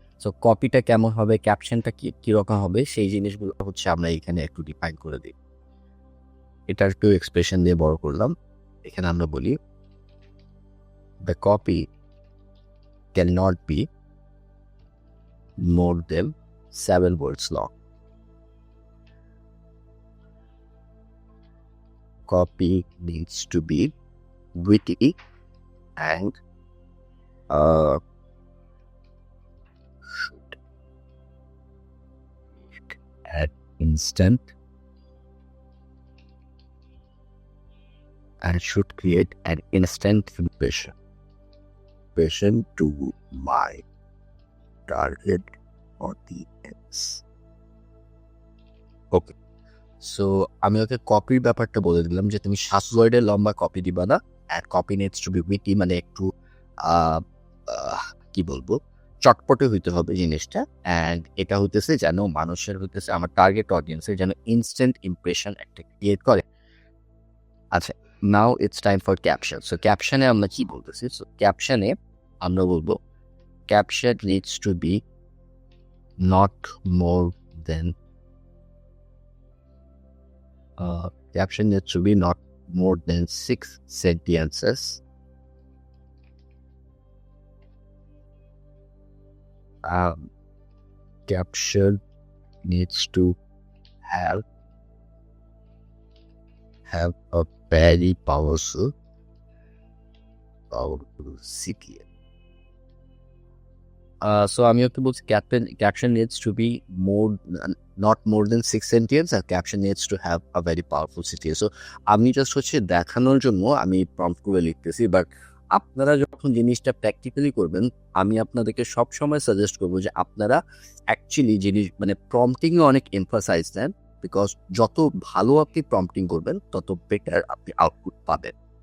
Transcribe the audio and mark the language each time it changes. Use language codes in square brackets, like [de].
[bn] So কপিটা কেমন হবে, ক্যাপশনটা কিরকম হবে, সেই জিনিসগুলো হচ্ছে আমরা এখানে একটু ডিফাইন করে দিই। এটার একটু এক্সপ্রেশন দিয়ে বড় করলাম। এখানে আমরা বলি [en] The copy can not be more than 7 words long. Copy needs to be witty and should add instant and should create an instant impression to my target audience. [bn] Okay, so আমি ওকে কপির ব্যাপারটা বলে দিলাম যে তুমি 7 ওয়ার্ডের লম্বা কপি দিবা না, [en] and copy needs to be witty, [bn] মানে একটু কি বলবো, চটপটে হইতে হবে জিনিসটা। অ্যান্ড এটা হইতেছে যেন মানুষের হইতেছে আমার টার্গেট অডিয়েন্সের যেন ইনস্ট্যান্ট ইমপ্রেশন একটা ক্রিয়েট করে। আচ্ছা, [en] Now it's time for caption. [bn] So ক্যাপশনে আমরা কি বলতেছি? [en] so [bn] ক্যাপশনে আমরা বলবো [en] caption needs to be not more than caption needs to be not more than 6 sentences. Caption needs to have a very powerful CTA. So [bn] আমি ওকে বলছি [en] caption needs to be not more than 6 sentences and caption needs to have a very powerful CTA. [bn] So আমি just হচ্ছে দেখানোর জন্য আমি prompt করে লিখতেছি, but আপনারা যখন জিনিসটা প্র্যাকটিক্যালি করবেন আমি আপনাদেরকে সবসময় সাজেস্ট করবো যে আপনারা অ্যাকচুয়ালি জিনিস মানে প্রম্পটিংয়ে অনেক এমফাসাইজ দেন, বিকজ যত ভালো আপনি প্রম্পটিং করবেন তত বেটার আপনি আউটপুট পাবেন।